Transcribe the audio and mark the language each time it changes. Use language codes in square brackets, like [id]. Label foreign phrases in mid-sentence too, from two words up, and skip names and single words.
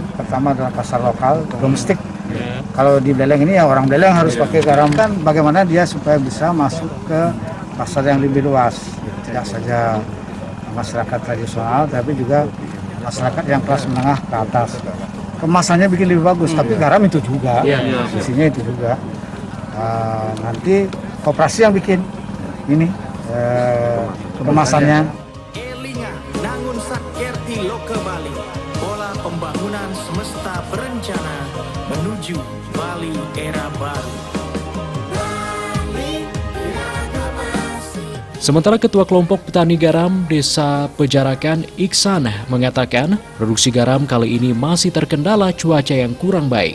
[id] Pertama adalah pasar lokal, domestik. Kalau di Buleleng ini ya orang Buleleng harus pakai garam, kan bagaimana dia supaya bisa masuk ke pasar yang lebih luas. Tidak saja masyarakat tradisional tapi juga masyarakat yang kelas menengah ke atas. kemasannya bikin lebih bagus, tapi garam itu juga, isinya itu juga. Nanti koperasi yang bikin ini kemasannya. [ban] Elinga nangun sakerti loka Bali. [id] Pola pembangunan semesta berencana menuju Bali era baru. Sementara Ketua Kelompok Petani Garam Desa Pejarakan Iksan mengatakan produksi garam kali ini masih terkendala cuaca yang kurang baik.